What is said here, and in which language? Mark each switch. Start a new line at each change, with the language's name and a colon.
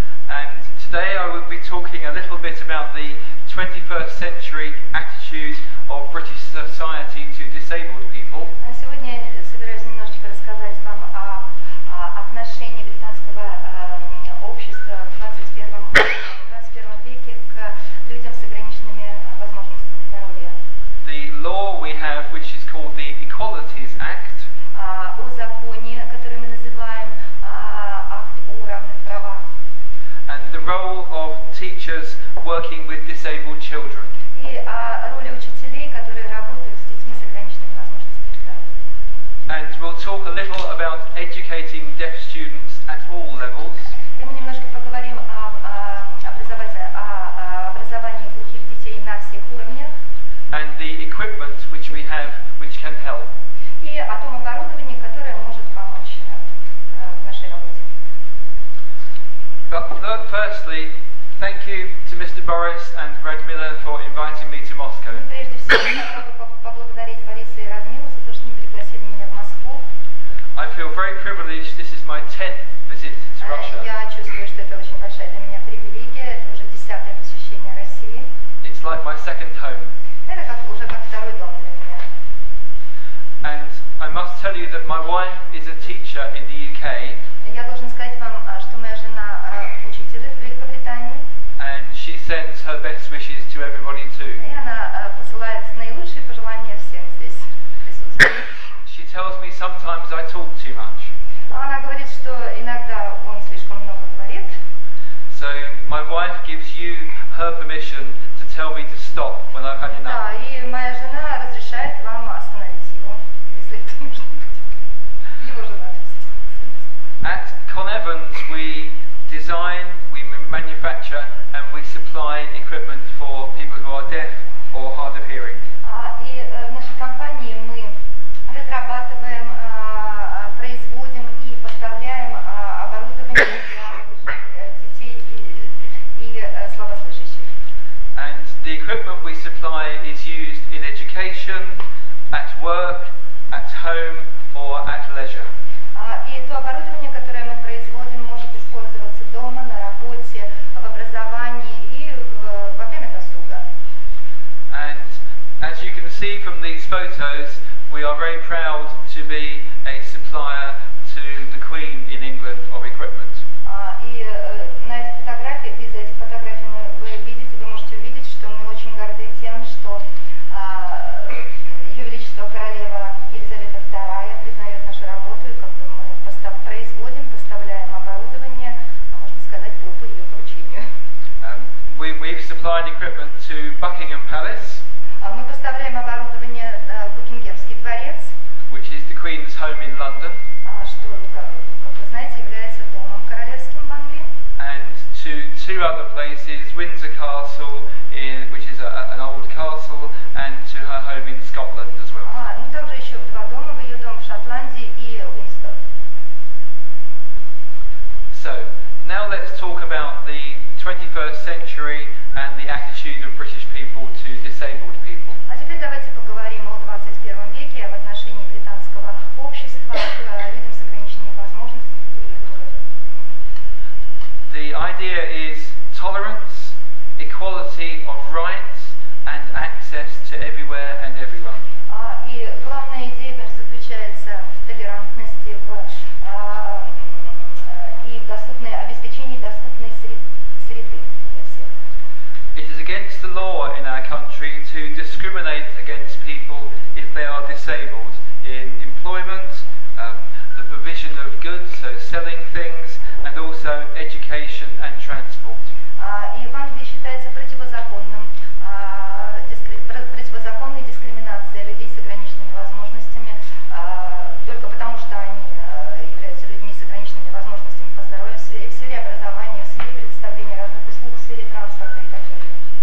English: And today I will be talking a little bit about the 21st century attitude of British society to disabled people.
Russian: Сегодня я собираюсь немножечко рассказать вам о отношении британского общества в 21 веке к людям с ограниченными возможностями здоровья.
English: The law we have, which is called the Equalities Act,
Russian: О законе, который мы называем акт о равных правах.
English: and the role of teachers working with disabled children.
Russian: И о роли учителей, которые работают с детьми с ограниченными возможностями здоровья.
English: And we'll talk a little about educating deaf students at all levels.
Russian: И мы немножко поговорим о образовании глухих детей на всех уровнях.
English: And the equipment which we have which can help.
Russian: И о том оборудовании, которое может помочь в нашей работе.
English: But firstly, thank you to Mr. Boris and Radmila for inviting me to Moscow.
Russian: Прежде всего, я хотела бы поблагодарить Бориса и Радмилу за то, что они пригласили меня в Москву.
English: I feel very privileged. This is my 10th visit to Russia.
Russian: Я чувствую, что это очень большая для меня привилегия. Это уже 10-е посещение России.
English: It's like my second home.
Russian: Это уже как второй дом для меня.
English: And I must tell you that my wife is a teacher in the UK.
Russian: Я должен сказать вам, что моя жена учитель в Великобритании.
English: And she sends her best wishes to everybody too.
Russian: И она посылает наилучшие пожелания всем здесь присутствующим.
English: She tells me sometimes I talk too much.
Russian: Она говорит, что иногда он слишком много говорит.
English: So my wife gives you her permission to tell me to stop when I've had enough.
Russian: Да, и моя жена разрешает вам остановить его, если это нужно быть. Его жена.
English: At Connevans we design, we manufacture and we supply equipment for people who are deaf or hard of hearing.
Russian: И в нашей компании мы разрабатываем, производим и поставляем оборудование для детей и слабослышащих.
English: And the equipment we supply is used in education, at work, at home or at leisure.
Russian: И то оборудование, которое мы производим, может использоваться дома, на работе, в образовании и во время досуга.
English: And as you can see from these photos, we are very proud to be a supplier to the Queen in England of equipment.
Russian: И на этих фотографиях, из этих фотографий вы можете увидеть, что мы очень горды тем, что Ее Величество Королева Елизавета II признает нашу работу, и как бы мы производим, поставляем оборудование, можно сказать, по ее поручению.
English: We've supplied equipment to Buckingham Palace.
Russian: Мы поставляем оборудование в Букингемский дворец,
English: which is the Queen's home in London,
Russian: что, как вы знаете, является домом королевским в Англии.
English: and to two other places, Windsor Castle, which is an old castle, and to her home in Scotland as well.
Russian: Ну также еще в два дома, в ее дом в Шотландии и Уинстер.
English: So, now let's talk about the 21st century and the attitude of British people to disabled people.
Russian: А теперь давайте поговорим о 21 веке, об отношении британского общества к людям с ограниченными возможностями.
English: The idea is tolerance, equality of rights, and access to everywhere and everyone.
Russian: И главная идея, конечно, заключается в толерантности и в обеспечении доступной среды для всех.
English: It is against the law in our country to discriminate against people if they are disabled. in employment, the provision of goods, so selling things, and also education and transport.
Russian: И в Англии считается противозаконной дискриминация людей с ограниченными возможностями только потому, что они являются людьми с ограниченными возможностями по здоровью в сфере образования, в сфере предоставления разных услуг, в сфере транспорта и так далее.